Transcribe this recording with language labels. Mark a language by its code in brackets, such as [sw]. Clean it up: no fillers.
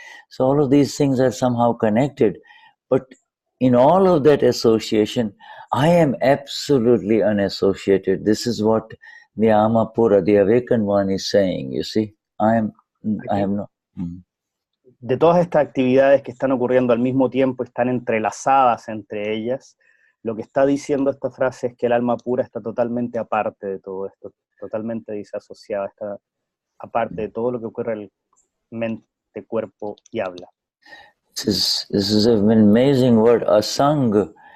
[en] So all of these things are somehow connected, but in all of that association, I am absolutely unassociated. This is what the Amapura, the awakened one, is saying, you see. I am not. [es] De todas estas actividades que están ocurriendo al mismo tiempo, están entrelazadas entre ellas, lo que está diciendo esta frase es que el alma pura está totalmente aparte de todo esto, totalmente disasociada, está aparte de todo lo que ocurre en mente, cuerpo y habla. [en] This is an amazing word, asang.